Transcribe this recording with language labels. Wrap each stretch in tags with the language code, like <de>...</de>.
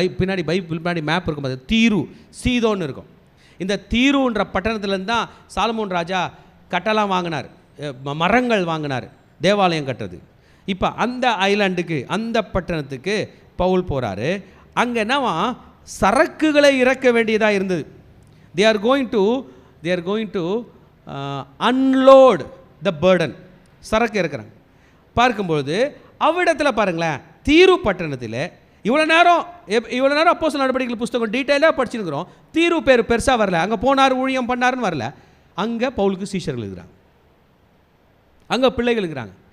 <ta>பின்னாடி மேப் இருக்கும், அது தீரு சீதோன்னு இருக்கும். இந்த தீருன்ற பட்டணத்துலேருந்து தான் சாலமோன் ராஜா கட்டலாம் வாங்கினார், மரங்கள் வாங்கினார் தேவாலயம் கட்டுறது. இப்போ அந்த ஐலாண்டுக்கு, அந்த பட்டணத்துக்கு பவுல் போகிறாரு. அங்கே என்னவா சரக்குகளை இறக்க வேண்டியதாக இருந்தது.</ta> <en>they are going to unload the burden.</en> <ta>சரக்கு இறக்குறாங்க. பார்க்கும்பொழுது அவ்விடத்தில் பாருங்களேன், தீரு பட்டணத்தில் இவ்வளோ நேரம் அப்போஸ்தலர் நடபடிகள் புஸ்தகம் டீட்டெயிலாக படிச்சுருக்கிறோம். தீரு பெருசாக வரல, அங்கே போனார் ஊழியம் பண்ணாருன்னு வரல. அங்கே பவுலுக்கு சீஷர்கள் இருக்கிறாங்க, அங்கே பிள்ளைகள் இருக்கிறாங்க.</ta>